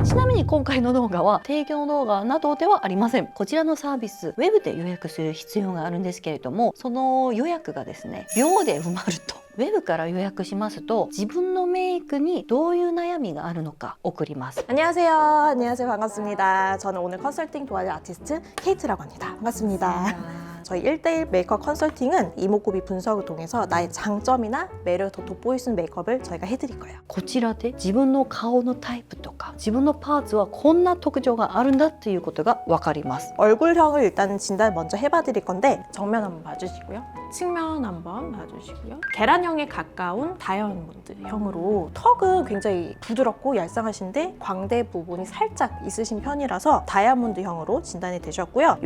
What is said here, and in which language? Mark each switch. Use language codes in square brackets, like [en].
[ja] ちなみに今回の動画は提供動画などではありません。こちらのサービスウェブで予約する必要があるんですけれども、その予約がですね秒で埋まると。ウェブから予約しますと自分のメイクにどういう悩みがあるのか送ります。 [ko] 안녕하세요. 안녕하세요. 반갑습니다. 저는 오늘 컨설팅 도와줄 아티스트 케이트라고 합니다. 반갑습니다. 저희 1대1 메이크업 컨설팅은 이목구비 분석을 통해서 나의 장점이나 매력을 더 돋보일 수 있는 메이크업을 저희가 해드릴 거예요. [ja] こちらで自分の顔のタイプとか自分のパーツはこんな特徴があるんだっていうことが分かります。 [ko] 얼굴형을 일단 진단 먼저 해봐 드릴 건데 정면 한번 봐주시고요. 측면 한번 봐주시고요. 계란형에 가까운 다이아몬드형으로 턱은 굉장히 부드럽고 얄쌍하신데 광대 부분이 살짝 있으신 편이라서 다이아몬드형으로 진단이 되셨고요.